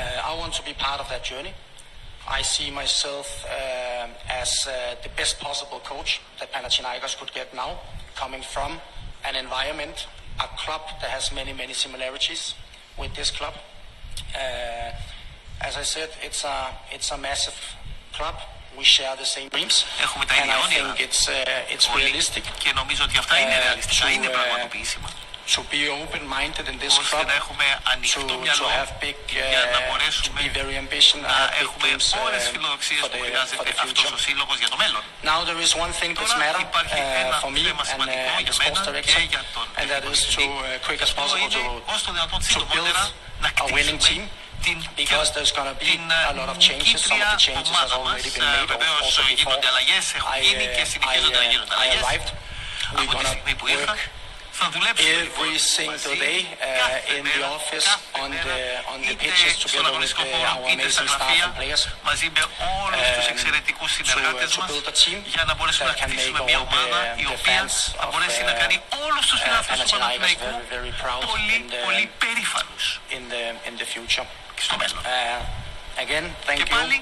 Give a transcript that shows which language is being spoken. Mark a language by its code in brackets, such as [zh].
[en] I want to be part of that journey. I see myself as the best possible coach that Panathinaikos could get now, coming from an environment, a club that has many, many similarities with this club. As I said, it's a massive club. We share the same dreams. [el] Έχουμε τα ίδια όνειρα. [en] I think it's realistic. [el] Και νομίζω ότι αυτά είναι ρεαλιστικά, είναι πραγματοποιήσιμα. [en] To be open-minded in this club, [el] να έχουμε ανοιχτό μυαλό, [en] to have big, [el] να μπορέσουμε [en] to be very ambitious, [el] να έχουμε πολλές φιλοδοξίες που χρειάζεται αυτός ο σύλλογος για το μέλλον. [en] Now there is one thing that's matter, for me and [el] για μένα [en] sports director, [el] και για τον [en] and that is to quick as possible [el] είναι, [en] to build [el] σύντομα, να [en] a winning team. Because there's going to be a lot of changes. Some of the changes have already been made also before. [el] Αλλαγές, [en] I arrived. We're going to work every single day in the office, on the pitches, together with our amazing staff and players, [el] μαζί με όλους τους εξαιρετικούς συνεργάτες μας, για να μπορέσουμε να χτίσουμε μια ομάδα η οποία θα μπορέσει να κάνει όλους τους φιλάθλους του Παναθηναϊκού πολύ, πολύ περήφανους [en] in the future. [el] Στο μέλλον. [en] Again, thank [el] και πάλι